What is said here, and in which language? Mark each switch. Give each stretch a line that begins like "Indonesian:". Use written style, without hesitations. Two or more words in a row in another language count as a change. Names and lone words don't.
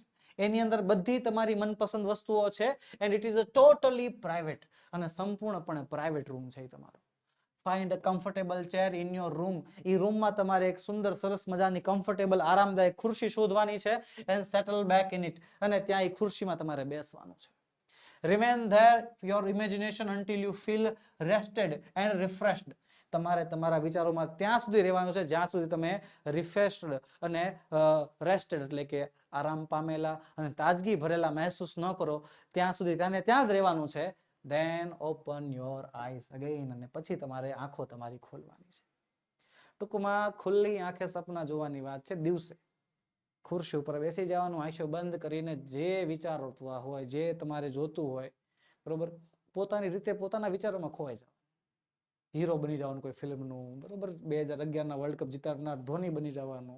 Gujarati: એની અંદર બધી તમારી મનપસંદ વસ્તુઓ છે.
English: And it is totally private,
Gujarati: અને સંપૂર્ણપણે પ્રાઇવેટ રૂમ છે તમારો.
English: Find a comfortable chair in your room.
Gujarati: એ રૂમમાં તમારે એક સુંદર સરસ મજાની કમ્ફર્ટેબલ આરામદાયક ખુરશી શોધવાની છે.
English: And settle back in it.
Gujarati: અને ત્યાં એ ખુરશીમાં તમારે બેસવાનું છે.
English: Remain there your imagination until you feel rested and refreshed.
Gujarati: તમારે તમારા વિચારોમાં ત્યાં સુધી રહેવાનું છે જ્યાં સુધી તમે રિફ્રેશ્ડ અને રેસ્ટેડ એટલે કે આરામ પામેલા અને તાજગી ભરેલા મહેસૂસ ન કરો ત્યાં સુધી ત્યાં જ રહેવાનું છે.
English: Then open your eyes again.
Gujarati: અને પછી તમારે આંખો તમારી ખોલવાની છે. ટૂંકમાં ખુલ્લી આંખે સપના જોવાની વાત છે. દિવસે ખુરશી ઉપર બેસી જવાનું, આંખો બંધ કરીને જે વિચારતા હોય, જે તમારે જોતું હોય, બરોબર, પોતાની રીતે પોતાના વિચારોમાં ખોવાઈ જાવ. હીરો બની જવાનું કોઈ ફિલ્મનું, બરોબર, 2011ના વર્લ્ડ કપ જીતાડનાર ધોની બની જવાનું.